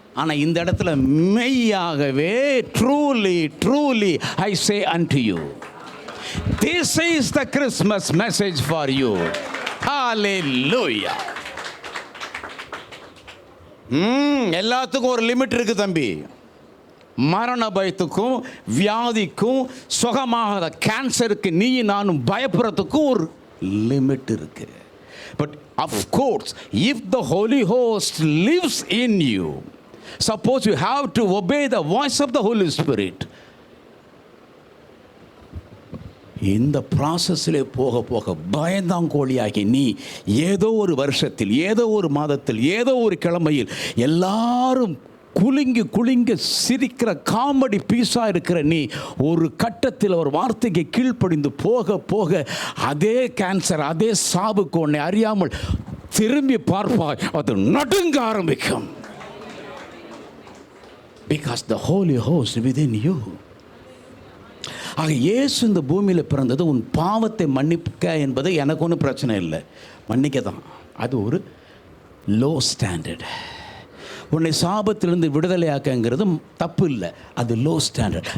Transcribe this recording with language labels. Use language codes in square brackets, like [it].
[ta] ஆனால் இந்த இடத்துல மெய்யாகவே, [en] Truly I say unto you, this is the Christmas message for you. Hallelujah. [ta] எல்லாத்துக்கும் ஒரு லிமிட் இருக்குது தம்பி. மரண பயத்துக்கும் வியாதிக்கும் சுகமாகாத கேன்சருக்கு நீ நானும் பயப்படுறதுக்கும் ஒரு லிமிட் இருக்கு. [en] but of course if the holy ghost lives in you, suppose you have to obey the voice of the holy spirit, [ta] இந்த ப்ராசஸில் போக போக பயந்தாங்கோழியாகி நீ ஏதோ ஒரு வருஷத்தில், ஏதோ ஒரு மாதத்தில், ஏதோ ஒரு கிழமையில் எல்லாரும் குலுங்கி சிரிக்கிற காமெடி பீஸாக இருக்கிற நீ ஒரு கட்டத்தில் ஒரு வார்த்தைக்கு கீழ்ப்படிந்து போக போக அதே கேன்சர், அதே சாவுக்கு உன்னை அறியாமல் திரும்பி பார்ப்பாய், அது நடுங்க ஆரம்பிக்கும். [en] Because the Holy Host within you. [ta] ஆக இயேசு இந்த பூமியில் பிறந்தது உன் பாவத்தை மன்னிக்க என்பது எனக்கு ஒன்றும் பிரச்சனை இல்லை, மன்னிக்க தான். அது ஒரு லோ ஸ்டாண்டர்ட். உன்னை சாபத்திலிருந்து விடுதலையாக்கங்கிறது தப்பு இல்லை, அது லோ ஸ்டாண்டர்ட்.